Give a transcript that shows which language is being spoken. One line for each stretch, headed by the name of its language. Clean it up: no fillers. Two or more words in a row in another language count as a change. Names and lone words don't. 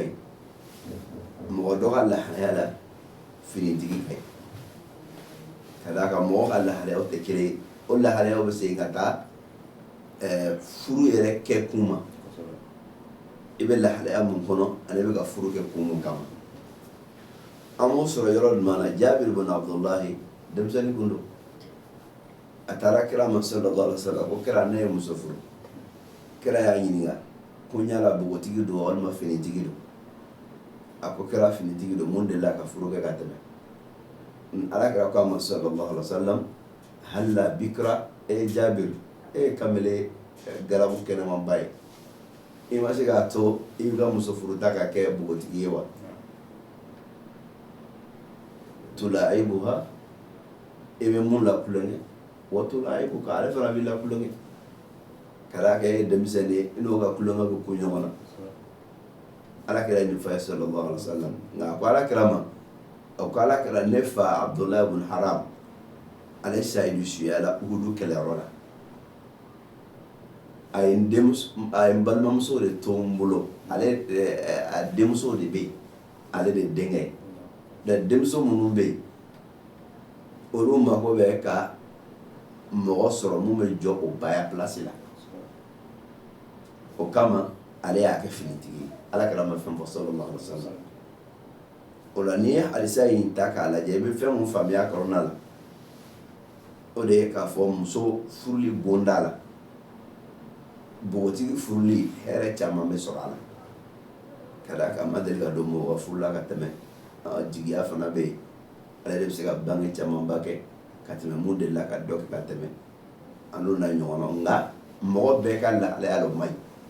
Bambara: ɲi mɔgɔ dɔ ka lahalaya la finitigi ka ɲi ka d'a kan mɔgɔ ka lahalayaw tɛ kelen ye o lahalayaw bɛ segin ka taa furu yɛrɛ kɛ kun ma i bɛ lahalaya mun kɔnɔ ale bɛ ka furu kɛ kun mun kama an b'o sɔrɔ yɔrɔ jumɛn na Jabir bin Abdullahi denmisɛnnin kun don a taara kira ma
Arabic: صلى الله عليه وسلم
Bambara: ko kira ne ye muso furu kira y'a ɲininka ko n yala bogotigi don walima finitigi don a ko kira finitigi don mun delila ka furu kɛ ka tɛmɛ alakira ko a ma sallallahu alaihi wasallam
Arabic: هلا بكرا
Bambara: Jabir kamele garabu kɛnɛman ba ye i ma se k'a to i bɛ ka muso furuta ka kɛ bogotigi ye wa tulaibuha i bɛ mun lakulonkɛ wa tulaibuka ale fana b'i lakulonkɛ ka d'a kan e ye denmisɛnnin ye i n'o ka kulonkɛ bɛ ko ɲɔgɔn na alakira ye nin fɔ a ye
Arabic: صلى الله عليه وسلم
Bambara: nka a ko alakira ma a ko alakira ne fa Abdullahi ibn Haram ale sayidu suyala Uhudu kɛlɛyɔrɔ la a ye n balimamuso de to n bolo ale a denmuso de bɛ yen ale de denkɛ ye denmuso minnu bɛ yen olu mako bɛ ka mɔgɔ sɔrɔ mun bɛ jɔ o baya place la o kama ale y'a kɛ finitigi ye alakira ma fɛn fɔ
Arabic: صلى الله عليه وسلم
Bambara: o la n'i ye halisa in ta k'a lajɛ i bɛ fɛn mun faamuya kɔnɔna la o de ye k'a fɔ muso furuli bonda la bogotigi furuli hɛrɛ caman bɛ sɔrɔ a la ka d'a kan a ma deli ka don mɔgɔ ka furu la ka tɛmɛ jigiya fana bɛ yen ale de bɛ se ka bange camanba kɛ ka tɛmɛ mun delila ka dɔ kɛ ka tɛmɛ a n'o na ɲɔgɔn na nka mɔgɔ bɛɛ ka lahalaya o man ɲi